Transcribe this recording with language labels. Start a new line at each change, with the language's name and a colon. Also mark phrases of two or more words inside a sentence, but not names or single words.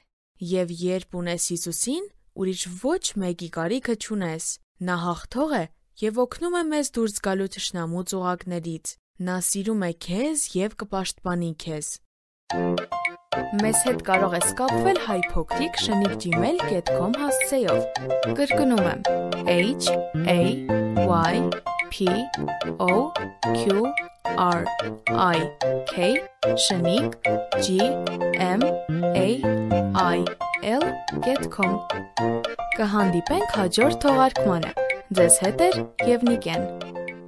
Armenian: Եվ երբ ունես Հիսուսին, ուրիշ ոչ մեկի կարիքը չունես։ Նա հաղթող է և օգնում է մեզ դուրս գալու թշնամու ծուղակներից։ Նա սիրում է քեզ և կպաշտպանի քեզ։ Մեզ հետ կարող ես կապվել hypocrite@gmail.com հասցեով։ Կրկնում եմ HAYPOQRIGmail.com Կհանդիպենք հաջորդ թողարկմանը։ Ձեզ հետ է Եվնիկեն։